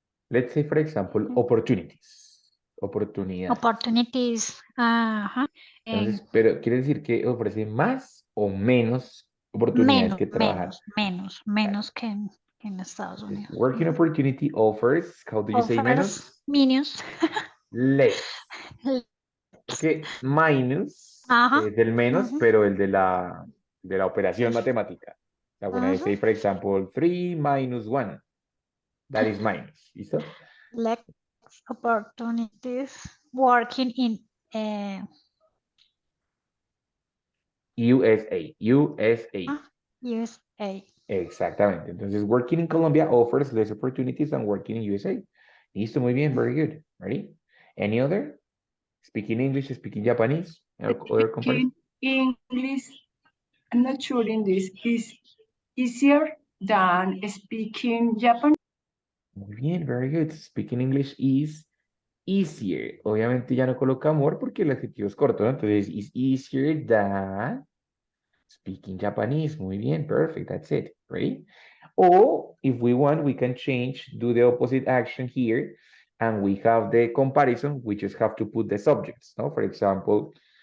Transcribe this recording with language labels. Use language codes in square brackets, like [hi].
[en] Let's say, for example, opportunities. [es] Oportunidades. [en] Opportunities. Ajá. [es] Entonces, pero quiere decir que ofrece más o menos oportunidades que trabajar. Menos que en Estados Unidos. [en] Working opportunity offers, how do you say menos? Minus. Less. Porque minus Ajá. [es] es del menos, pero el de la operación matemática. [en] O sea, when I say, for example, 3 minus 1, that is minus. [es] ¿Listo? [en] Less opportunities working in USA. USA. USA. [es] Exactamente. [en] Entonces, working in Colombia offers less opportunities than working in USA. [es] Listo, muy bien, [en] very good. Ready? Any other? Speaking English, speaking Japanese? Other comparison? Speaking English, I'm not sure in this, is easier than speaking Japanese. [es] Muy bien, [en] very good. Speaking English is easier. [es] Obviamente ya no coloca more porque el adjetivo es corto, ¿no? [en] Entonces, is easier than speaking Japanese. [es] Muy bien, [en] perfect. That's it. Ready? Or if we want, we can change, do the opposite action here, and we have the comparison. We just have to put the subjects, no? For example,